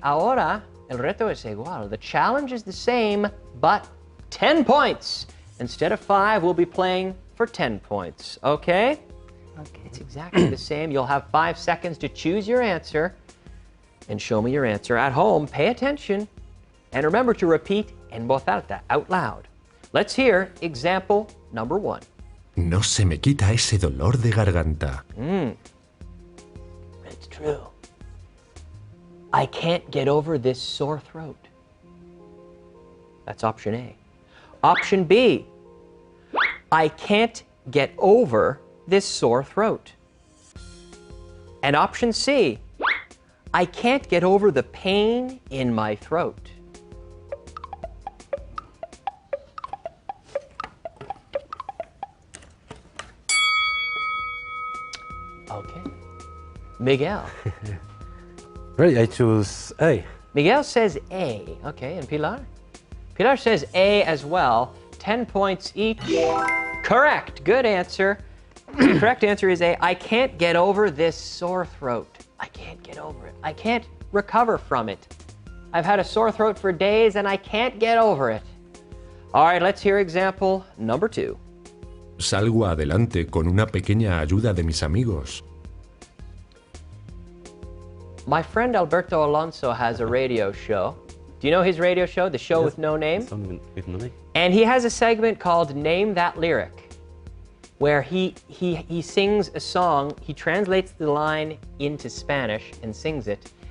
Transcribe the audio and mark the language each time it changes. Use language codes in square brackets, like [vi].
[es] Ahora, el reto es igual. [en] The challenge is the same, but 10 points. Instead of 5, we'll be playing for 10 points, okay? Okay. It's exactly the same. You'll have 5 seconds to choose your answer and show me your answer. At home, pay attention and remember to repeat [es] en voz alta, [en] out loud. Let's hear example number 1. [es] No se me quita ese dolor de garganta. [en] It's true. I can't get over this sore throat. That's option A. Option B. I can't get over this sore throat. And option C. I can't get over the pain in my throat. Okay. Miguel. Ready, I choose A. Miguel says A. Okay, and Pilar? Pilar says A as well. 10 points each. Correct. Good answer. The correct answer is A. I can't get over this sore throat. I can't get over it. I can't recover from it. I've had a sore throat for days and I can't get over it. All right, let's hear example number 2. [es] Salgo adelante con una pequeña ayuda de mis amigos. [en] My friend Alberto Alonso has a radio show. Do you know his radio show, The Show with No Name? Something with no name. And he has a segment called Name That Lyric, where he sings a song, he translates the line into Spanish and sings it.